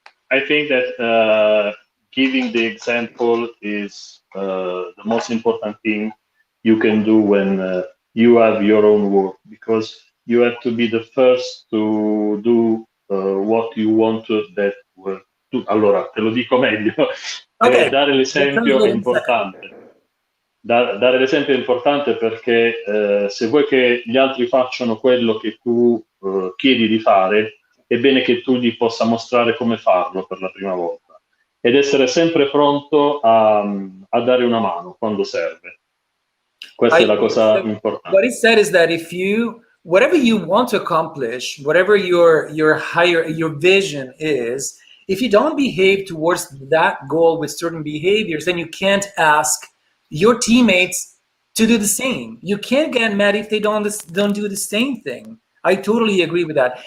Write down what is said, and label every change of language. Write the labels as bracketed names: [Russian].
[English] I think that giving the example is the most important thing you can do when you have your own work, because you have to be the first to do what you want to that work. [Italian] Allora, te lo dico meglio. [English] Okay. [Italian] Dare l'esempio è importante. Dare l'esempio è importante perché se vuoi che gli altri facciano quello che tu chiedi di fare, è bene che tu gli possa mostrare come farlo per la prima volta ed essere sempre pronto a dare una mano quando serve. Questa è la cosa importante. [English] What he said is that whatever you want to accomplish, whatever your vision is, if you don't behave towards that goal with certain behaviors, then you can't ask your teammates to do the same. You can't get mad if they don't do the same thing. I totally agree with that.